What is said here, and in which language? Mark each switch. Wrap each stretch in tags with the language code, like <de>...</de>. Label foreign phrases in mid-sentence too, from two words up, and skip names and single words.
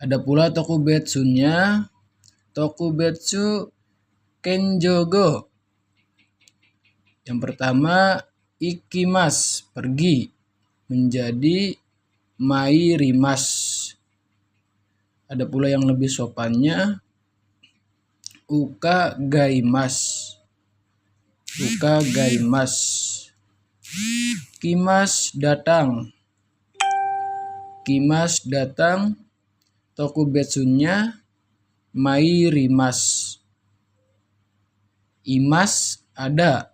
<id>Ada pula Tokubetsunya,</id> <ja>特別謙譲語.</ja> <id>Yang pertama, ikimas, pergi, menjadi mairimas. Ada pula yang lebih sopannya, ukagaimas. Ukagaimas. Kimas, datang. Kimas, datang. Tokubetsunya mairimas. Imas, ada.</id>